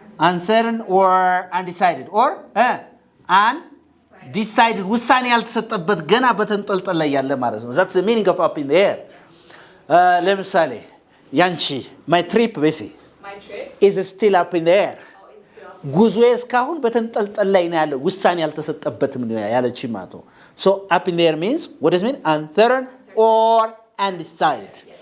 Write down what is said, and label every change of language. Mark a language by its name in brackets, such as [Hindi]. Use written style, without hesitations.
[English] Uncertain or undecided or undecided [Amharic] ውሳኔ ያልተሰጠበት ገና በተንጠልጠል ላይ ያለ ማለት ነው። [English] That's the meaning of up in the air. [Amharic] ለምሳሌ ያንቺ [English] my trip basically My trip? is still up in the air. Oh, it's still. [Amharic] ጉዞዬ እስካሁን በተንጠልጠል ላይ ነው ያለው ውሳኔ ያልተሰጠበትም ነው ያለች ማለት ነው። [English] So up in the air means what does it mean? Uncertain or undecided.